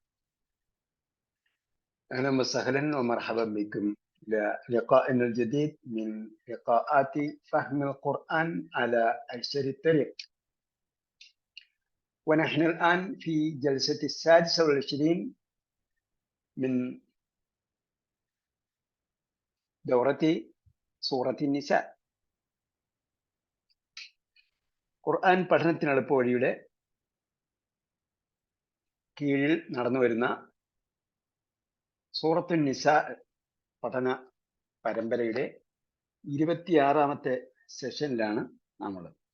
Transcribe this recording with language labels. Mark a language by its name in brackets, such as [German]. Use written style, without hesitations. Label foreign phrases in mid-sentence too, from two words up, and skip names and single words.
[Arabic] أهلا وسهلا ومرحبا بكم لقائنا الجديد من لقاءات فهم القرآن على أيسر الطريق. ونحن الآن في جلسة 26 من دورة سورة النساء. [Malayalam] ഖുർആൻ പഠനത്തിനെളുപ്പ വഴിയുടെ കീഴിൽ നടന്നു വരുന്ന സൂറത്തുൻ നിസാ പഠന പരമ്പരയുടെ 26ാമത്തെ സെഷനിലാണ് നമ്മൾ.